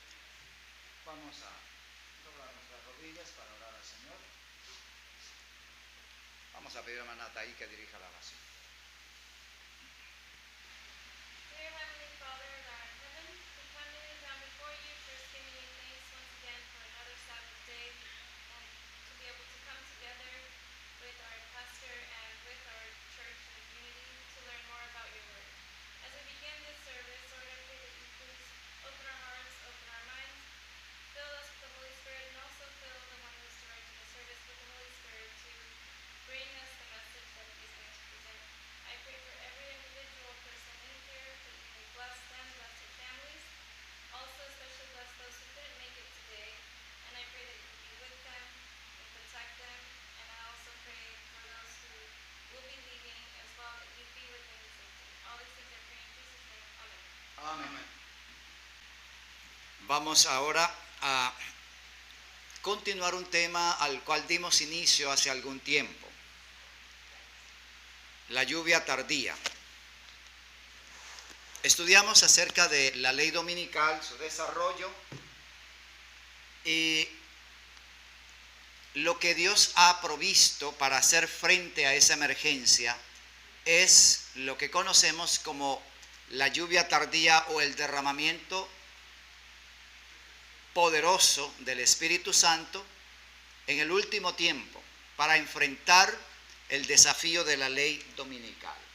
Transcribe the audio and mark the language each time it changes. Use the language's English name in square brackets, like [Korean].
[Spanish] doblar nuestras rodillas para orar al Señor. Vamos a pedir a hermana Nataí que dirija la oración. [English] Dear Heavenly Father, God in heaven, we come kneeling down before you, first giving you thanks once again for another Sabbath day, and to be able to come together with our pastor and with our church and community to learn more about your word. As we begin this service, Lord, I pray that you please open our hearts, open our minds, fill us with the Holy Spirit, and also fill the one who is directing the service with the Holy Spirit to bring us the message that he is going to present. I pray for every individual person in here that you may bless them, bless their families. Also especially bless those who couldn't make it today. And I pray that you be with them and protect them. And I also pray for those who will be leaving as well, that you be with them in safety. All these things I pray in Jesus' name. Amen. [Spanish] Amén. Vamos ahora a continuar un tema al cual dimos inicio hace algún tiempo. La lluvia tardía. Estudiamos acerca de la ley dominical, su desarrollo y lo que Dios ha provisto para hacer frente a esa emergencia es lo que conocemos como la lluvia tardía o el derramamiento poderoso del Espíritu Santo en el último tiempo para enfrentar el desafío de la ley dominical.